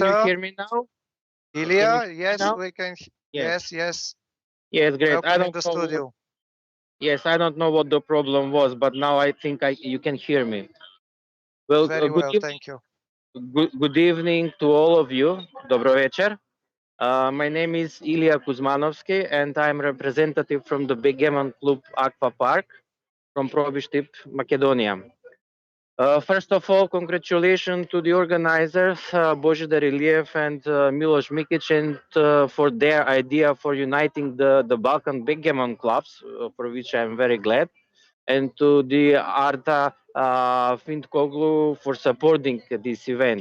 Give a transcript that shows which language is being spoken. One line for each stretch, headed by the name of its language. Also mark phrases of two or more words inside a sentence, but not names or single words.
English: Can you hear me now? Ilya, yes, now? we can. Yes. Yes. Yes, great. Welcome I in don't the know. studio. Yes, I don't know what the problem was, but now I think you can hear me. Well, Very well, thank you. Good evening to all of you.
Macedonian: Dobro večer.
English: My name is Ilija Kuzmanovski, and I'm representative from the Backgammon Club Aqua Park from Probištip, Macedonia. First of all, congratulations to the organizers, Bogidar, Iliev, and Miloš Mikić, and for their idea for uniting the Balkan backgammon clubs, for which I'm very glad, and to the Arta Fintkoglu for supporting this event.